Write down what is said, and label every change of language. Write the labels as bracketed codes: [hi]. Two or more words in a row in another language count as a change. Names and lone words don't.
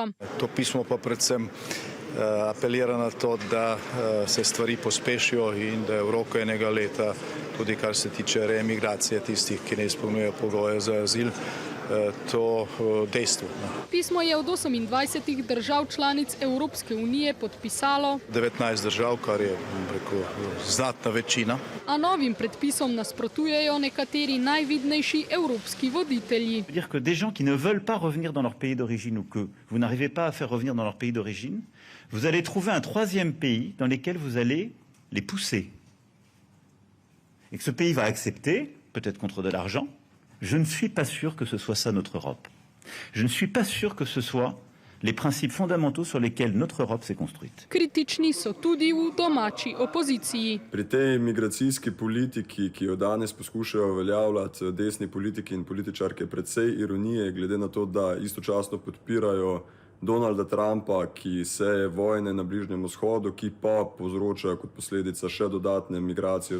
[sl] To pismo pa predvsem apelira na to, da se stvari pospešijo in da je v roku enega leta, tudi kar se tiče reemigracije tistih, ki ne izpolnjujejo pogoje za azil, to dejstvo. Pismo je od 28 držav članic Evropske unije podpisalo 19 držav, kar je znatna večina. A novim predpisom nasprotujejo nekateri najvidnejši evropski voditelji. [fr] Dire que des gens qui ne veulent pas revenir dans leur pays d'origine ou que vous n'arrivez pas à faire revenir dans leur pays d'origine, vous allez trouver un troisième pays dans lequel vous allez les pousser. Et que ce pays va accepter, peut-être contre de l'argent. Je ne suis pas sûr que ce soit ça notre Europe. Je ne suis pas sûr que ce soit les principes fondamentaux sur lesquels notre Europe s'est construite. [sl] Kritični so tudi v domači opoziciji. Pri tej migracijski politiki, ki jo danes poskušajo uveljavljati desni politiki in političarke, precej ironije, glede na to, da istočasno podpirajo Donalda Trumpa, ki seje vojne na Bližnjem vzhodu, ki pa povzročajo kot posledica še dodatne migracije.